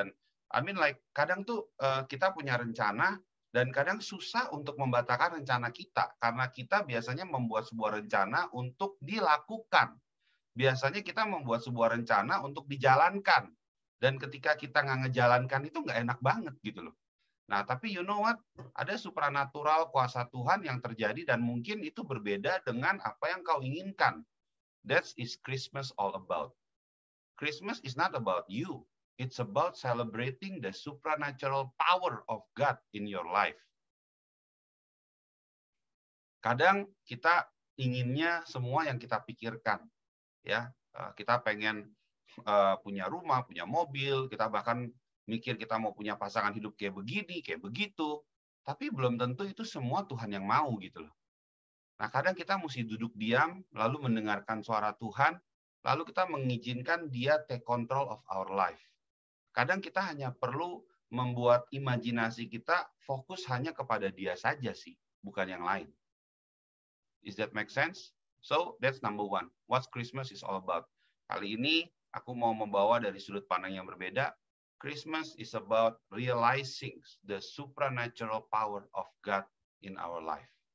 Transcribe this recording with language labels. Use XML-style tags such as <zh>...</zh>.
<id>Dan</id> <en>I mean like</en> <id>kadang tuh kita punya rencana, dan kadang susah untuk membatalkan rencana kita, karena kita biasanya membuat sebuah rencana untuk dilakukan. Biasanya kita membuat sebuah rencana untuk dijalankan. Dan ketika kita nggak ngejalankan itu nggak enak banget gitu loh. Nah, tapi</id> <en>you know what?</en> <id>Ada supranatural kuasa Tuhan yang terjadi dan mungkin itu berbeda dengan apa yang kau inginkan.</id> <en>That is Christmas all about. Christmas is not about you. It's about celebrating the supernatural power of God in your life.</en> <id>Kadang kita inginnya semua yang kita pikirkan, ya. Kita pengen punya rumah, punya mobil, kita bahkan mikir kita mau punya pasangan hidup kayak begini, kayak begitu. Tapi belum tentu itu semua Tuhan yang mau gitu loh. Nah, kadang kita mesti duduk diam, lalu mendengarkan suara Tuhan, lalu kita mengizinkan Dia</id> <en>take control of our life.</en> <id>Kadang kita hanya perlu membuat imajinasi kita fokus hanya kepada Dia saja sih, bukan yang lain.</id> <en>Is that make sense? So, that's number one. What Christmas is all about.</en> <id>Kali ini, aku mau membawa dari sudut pandang yang berbeda.</id> <en>Christmas is about realizing the supernatural power of God in our life.</en>